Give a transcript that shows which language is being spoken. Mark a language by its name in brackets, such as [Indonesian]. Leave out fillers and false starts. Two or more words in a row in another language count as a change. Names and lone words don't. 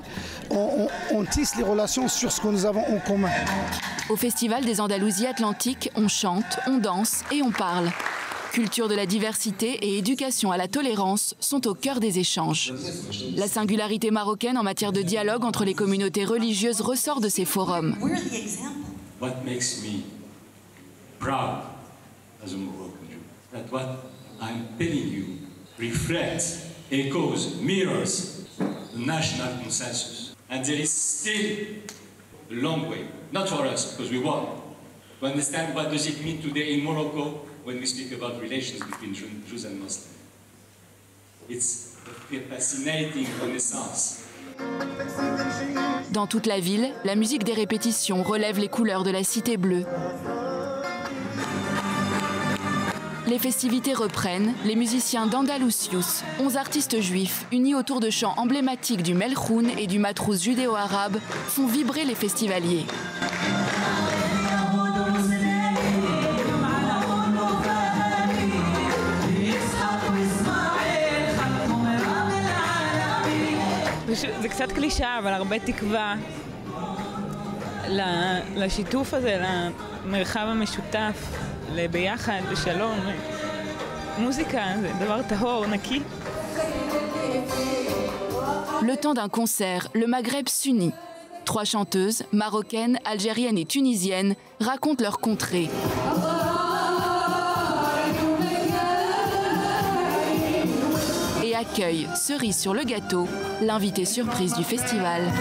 [French] On tisse les relations sur ce que nous avons en commun. Au Festival des Andalousies Atlantiques, on chante, on danse et on parle. Culture de la diversité et éducation à la tolérance sont au cœur des échanges. La singularité marocaine en matière de dialogue entre les communautés religieuses ressort de ces forums. [English] What makes me proud as a Moroccan Jew, that what I'm telling you reflects, echoes, mirrors the national consensus. And there is still a long way, not for us, because we won, to understand what does it mean today in Morocco when we speak about relations between Jews and Muslims. It's a fascinating renaissance. [French] Dans toute la ville, la musique des répétitions relève les couleurs de la Cité Bleue. Les festivités reprennent, les musiciens d'Andalousius, 11 artistes juifs unis autour de chants emblématiques du Melchoun et du Matrouz judéo-arabe, font vibrer les festivaliers. [Hebrew] זה קצת קלישאה, אבל הרבה תקווה לשיתוף הזה, למרחב המשותף, לביחד, לשלום. מוזיקה זה דבר טהור, נקי. [French] Le temps d'un concert, le Maghreb s'unit. 3 chanteuses, marocaines, algériennes et tunisiennes, racontent leur contrée. Et accueillent, cerise sur le gâteau, l'invité surprise du festival.